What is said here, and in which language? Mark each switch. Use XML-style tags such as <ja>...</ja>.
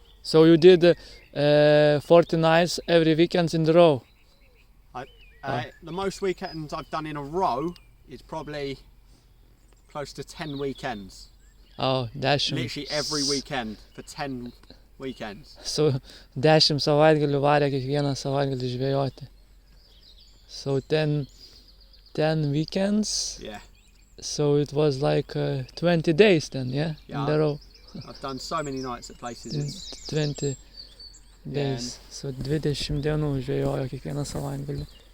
<en>So you did 40 nights every weekend in the row? The most weekends I've done in a row is probably close to 10 weekends. Oh, 10. Literally every weekend for 10 weekends.</en> <lt>So 10 savaitgalių varė kiekvieną savaitgalį žvejoti.</lt> <en>So 10 weekends. Yeah. So it was like 20 days then, yeah? Yeah. In the row. I've done so many nights at places. It's, 20 days.</en> <lt>So 20 dienų žvejojo kiekvieną savaitgalį.</lt>